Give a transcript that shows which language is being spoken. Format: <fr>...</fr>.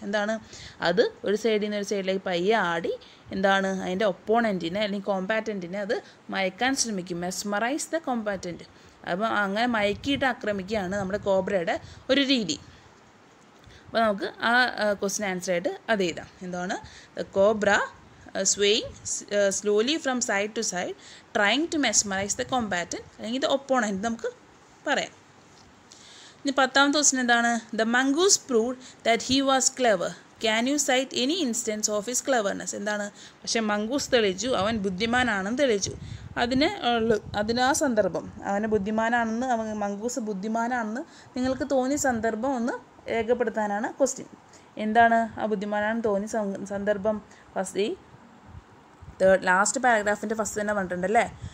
<ml>എന്താണ്, അത് ഒരു സൈഡിൽ നിന്ന് ഒരു സൈഡിലേക്ക് പയ്യെ ആടി എന്താണ് അതിൻ്റെ ഒപ്പോണൻറ്റിനെ അല്ലെങ്കിൽ കോമ്പാറ്റൻറ്റിനെ അത് മയക്കാൻ ശ്രമിക്കും.</ml> <en>Mesmerize the combatant.</en> <ml>അപ്പം അങ്ങനെ മയക്കിയിട്ട് ആക്രമിക്കുകയാണ് നമ്മുടെ കോബ്രയുടെ ഒരു രീതി. അപ്പോൾ നമുക്ക് ആ ക്വസ്റ്റ്യൻ ആൻസർ ആയിട്ട് അത് എഴുതാം. എന്താണ്,</ml> <en>the cobra swaying slowly from side to side, trying to mesmerize the combatant</en> <ml>അല്ലെങ്കിൽ</ml> <en>the opponent</en> <ml>നമുക്ക് പറയാം. ഇനി 10th ക്വസ്റ്റ്യൻ എന്താണ്,</ml> <en>the mongoose proved that he was clever. Can you cite any instance of his cleverness?</en> <ml>എന്താണ്, പക്ഷേ mongoose തെളിയിച്ചു അവൻ ബുദ്ധിമാനാണെന്ന് തെളിയിച്ചു. അതിന് ആ സന്ദർഭം, അവന് ബുദ്ധിമാനാണെന്ന്, മംഗൂസ് ബുദ്ധിമാനാണെന്ന് നിങ്ങൾക്ക് തോന്നിയ സന്ദർഭം ഒന്ന് രേഖപ്പെടുത്താനാണ് ക്വസ്റ്റ്യൻ. എന്താണ് ആ ബുദ്ധിമാനാണെന്ന് തോന്നിയ സന്ദർഭം? ഫസ്റ്റ് ഈ ലാസ്റ്റ് പാരഗ്രാഫിൻ്റെ ഫസ്റ്റ് തന്നെ പറഞ്ഞിട്ടുണ്ടല്ലേ.</ml>